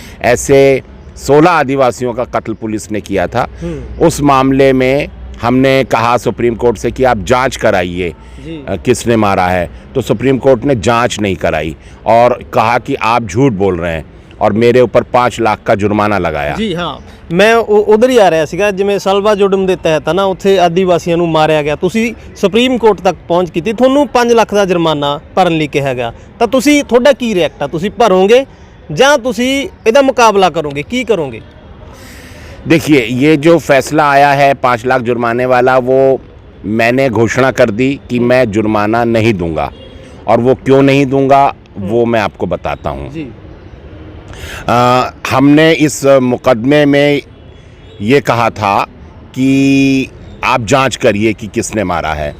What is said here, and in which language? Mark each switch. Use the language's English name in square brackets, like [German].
[Hindi] ऐसे 16 आदिवासियों का कत्ल पुलिस ने किया था। उस मामले में हमने कहा सुप्रीम कोर्ट से कि आप जांच कराइए किसने मारा है, तो सुप्रीम कोर्ट ने जांच नहीं कराई और कहा कि आप झूठ बोल रहे हैं और मेरे ऊपर 5 लाख का जुर्माना लगाया। [Punjabi] जी हाँ, मैं उधर ही आ ਰਿਹਾ ਸੀਗਾ। ਜਿਵੇਂ ਸਲਵਾ ਜੁਰਮ ਦੇ ਤਹਿਤ ਨਾ ਉੱਥੇ ਆਦੀਵਾਸੀਆਂ ਨੂੰ ਮਾਰਿਆ ਗਿਆ, ਤੁਸੀਂ ਸੁਪਰੀਮ ਕੋਰਟ ਤੱਕ ਪਹੁੰਚ ਕੀਤੀ, ਤੁਹਾਨੂੰ 5 ਲੱਖ ਦਾ ਜੁਰਮਾਨਾ ਭਰਨ ਲਈ ਕਿਹਾ ਗਿਆ, ਤਾਂ ਤੁਸੀਂ ਤੁਹਾਡਾ ਕੀ ਰਿਐਕਟ ਆ? ਤੁਸੀਂ ਭਰੋਗੇ ਜਾਂ ਤੁਸੀਂ ਇਹਦਾ ਮੁਕਾਬਲਾ ਕਰੋਗੇ, ਕੀ ਕਰੋਗੇ? [Hindi] देखिए, ये जो फैसला आया है 5 लाख जुर्माने वाला, वो मैंने घोषणा कर दी कि मैं जुर्माना नहीं दूंगा, और वो क्यों नहीं दूंगा वो मैं आपको बताता हूँ। हमने इस मुकदमे में ये कहा था कि आप जांच करिए कि किसने मारा है।